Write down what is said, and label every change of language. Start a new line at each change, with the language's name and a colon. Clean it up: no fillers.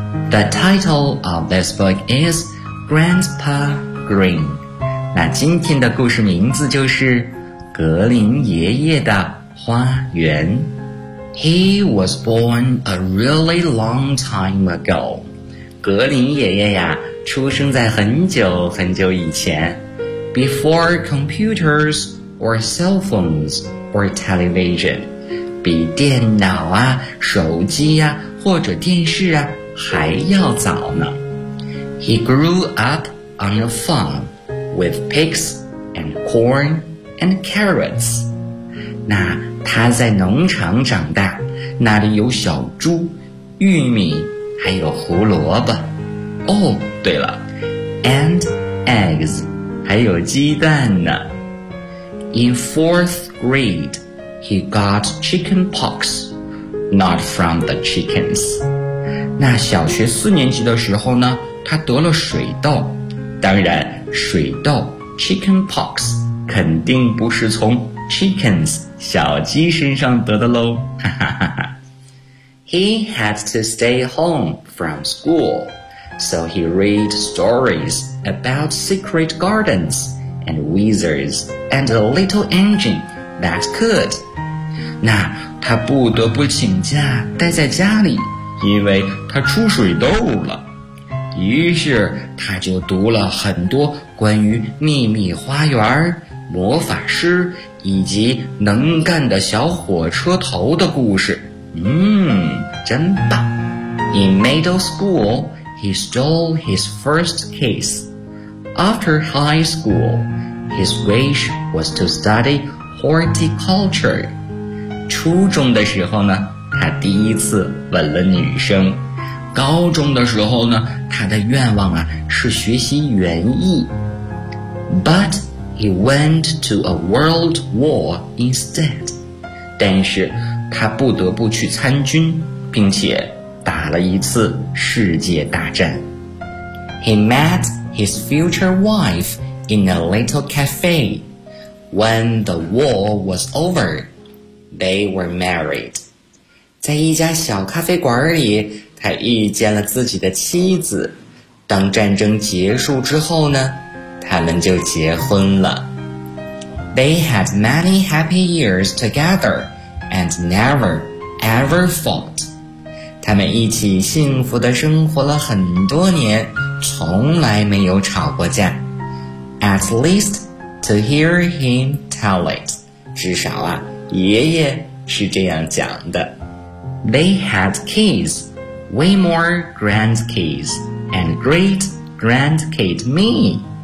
English: The title of this book is Grandpa Green.
Chinese: 那今天的故事名字就是《格林爷爷的花园》。
English: He was born a really long time ago.
Chinese: 格林爷爷呀，出生在很久很久以前。
English: Before computers or cell phones or television.
Chinese: 比电脑啊、手机啊或者电视啊还要早呢。
English: He grew up on a farm. With pigs and corn and carrots.
Chinese: 那他在农场长大，那里有小猪、玉米，还有胡萝卜。
English: Oh,
Chinese: 对了 ,
English: and eggs,
Chinese: 还有鸡蛋呢。
English: In fourth grade, he got chicken pox, not from the chickens.
Chinese: 那小学四年级的时候呢，他得了水痘。当然水痘
English: chicken pox
Chinese: 肯定不是从
English: chickens
Chinese: 小鸡身上得的咯。
English: He had to stay home from school, so he read stories about secret gardens and wizards and a little engine that could.
Chinese: 那他不得不请假待在家里，因为他出水痘了。于是他就读了很多关于秘密花园、魔法师以及能干的小火车头的故事。嗯，真棒。
English: In middle school, he stole his first kiss. After high school, his wish was to study horticulture.
Chinese: 初中的时候呢，他第一次吻了女生。高中的时候呢，他的愿望啊是学习园艺。
English: But he went to a world war instead.
Chinese: 但是他不得不去参军，并且打了一次世界大战。
English: He met his future wife in a little cafe. When the war was over, they were married.
Chinese: 在一家小咖啡馆里，他遇见了自己的妻子，当战争结束之后呢，他们就结婚了。
English: They had many happy years together and never ever fought.
Chinese: 他们一起幸福地生活了很多年，从来没有吵过架。
English: At least to hear him tell it.
Chinese: 至少啊，爷爷是这样讲的。
English: They had kids. Way more grandkids and great grandkid me.